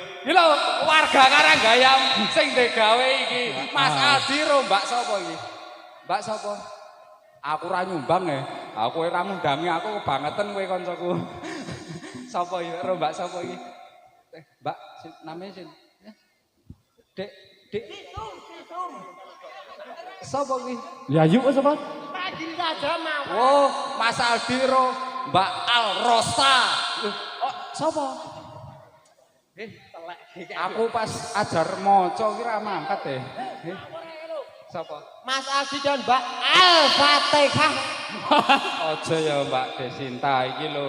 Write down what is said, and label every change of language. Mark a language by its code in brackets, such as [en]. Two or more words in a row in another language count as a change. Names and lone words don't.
[jv] Iki lho warga Karanggayam sing digawe iki. Mas Aldi ro Mbak sapa iki? Mbak sapa? Aku ora nyumbang ya. Aku ora ngundangi aku kebangetan kowe kancaku. Sapa iki? Ro Mbak sapa iki? Mbak namanya sin. Dek, Dek. Sapa iki? Ya yuk sapa? [id] Pagi saja mau. [jv] Oh, Mas Aldi ro Mbak Al Rosta. Oh, sapa? Telek. Aku pas ajar maca ki ra mangkat deh. Sapa? Mas Aldi dan Mbak Al-Fatihah. Aja ya Mbak Desinta iki lho.